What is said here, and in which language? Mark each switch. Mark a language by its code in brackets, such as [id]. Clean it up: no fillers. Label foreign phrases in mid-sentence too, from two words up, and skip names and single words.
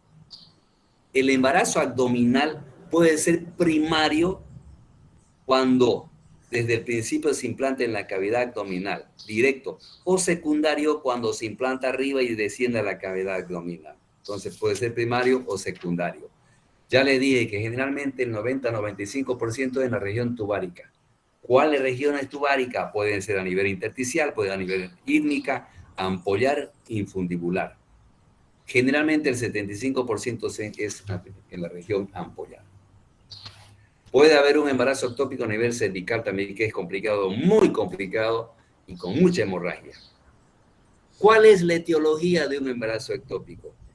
[es] El embarazo abdominal puede ser primario cuando desde el principio se implanta en la cavidad abdominal, directo, o secundario cuando se implanta arriba y desciende a la cavidad abdominal. Entonces puede ser primario o secundario. Ya le dije que generalmente el 90-95% es en la región tubárica. ¿Cuáles regiones tubáricas? Pueden ser a nivel intersticial, pueden ser a nivel ítmica, ampollar, infundibular. Generalmente el 75% es en la región ampollar. Puede haber un embarazo ectópico a nivel cervical también, que es complicado, muy complicado y con mucha hemorragia. ¿Cuál es la etiología de un embarazo ectópico?